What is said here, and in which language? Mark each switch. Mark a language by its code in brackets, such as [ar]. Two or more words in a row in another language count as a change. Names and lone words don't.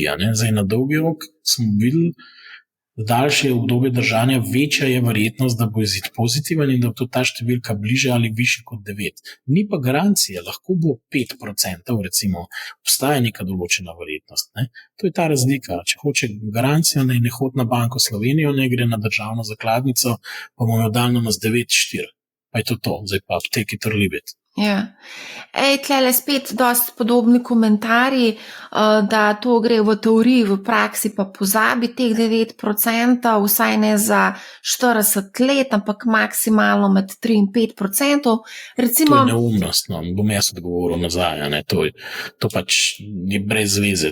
[sl] Zdaj na dolgi rok smo videli, daljše obdobje držanja, večja je verjetnost, da bo izid pozitiven in da bo ta številka bliže ali više kot 9. Ni pa garancija, lahko bo 5%, recimo, obstaja neka določena verjetnost. Ne? To je ta razlika. Če hoče garancijo, naj ne hodi na Banko Slovenijo, ne gre na državno zakladnico, pa bomo jo dali na 9,4. Pa je to, zdaj pa [en] take it or leave it. [sl] Ja. Tlele spet dosti podobni komentarji, da to gre v teoriji, v praksi pa pozabi teh 9%, vsaj ne za 40 let, ampak maksimalno med 3 in 5%. Recimo, to je neumnost, bom jaz odgovoril nazaj, to pač je brez veze.